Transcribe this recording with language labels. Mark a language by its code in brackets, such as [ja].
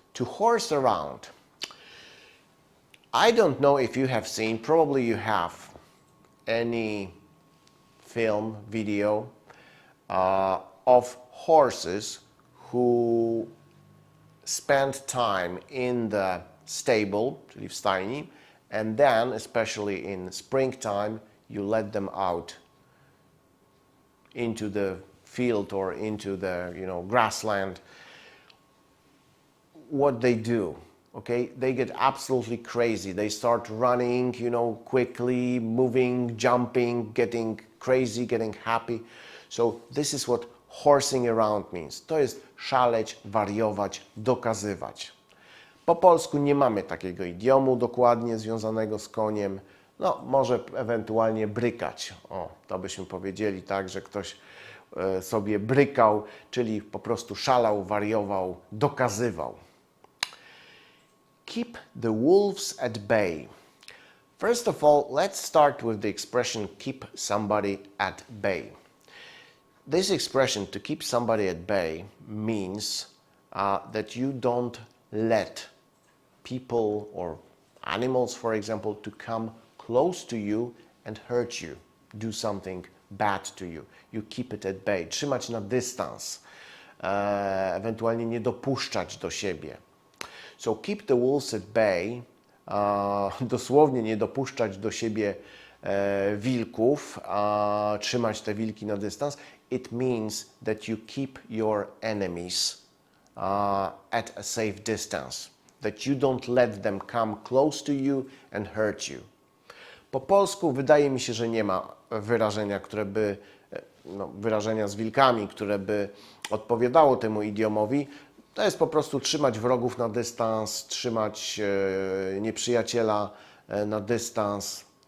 [en] To horse around. I don't know if you have seen, probably you have, any film, video of horses who spend time in the stable, [pl] czyli w stajni, [en] and then, especially in springtime, you let them out into the field or into the, grassland. What they do, okay? They get absolutely crazy. They start running, quickly, moving, jumping, getting crazy, getting happy. So this is what horsing around means. [pl] To jest szaleć, wariować, dokazywać. Po polsku nie mamy takiego idiomu dokładnie związanego z koniem. No, może ewentualnie brykać. O, to byśmy powiedzieli tak, że ktoś sobie brykał, czyli po prostu szalał, wariował, dokazywał. [en] Keep the wolves at bay. First of all, let's start with the expression keep somebody at bay. This expression, to keep somebody at bay, means that you don't let people or animals, for example, to come close to you and hurt you, do something bad to you. You keep it at bay. [pl] Trzymać na dystans, ewentualnie nie dopuszczać do siebie. [en] So keep the wolves at bay, [pl] dosłownie nie dopuszczać do siebie wilków, trzymać te wilki na dystans. [en] It means that you keep your enemies at a safe distance, that you don't let them come close to you and hurt you. [pl] Po polsku wydaje mi się, że nie ma wyrażenia, które by, wyrażenia z wilkami, które by odpowiadało temu idiomowi. To jest po prostu trzymać wrogów na dystans, trzymać nieprzyjaciela na dystans.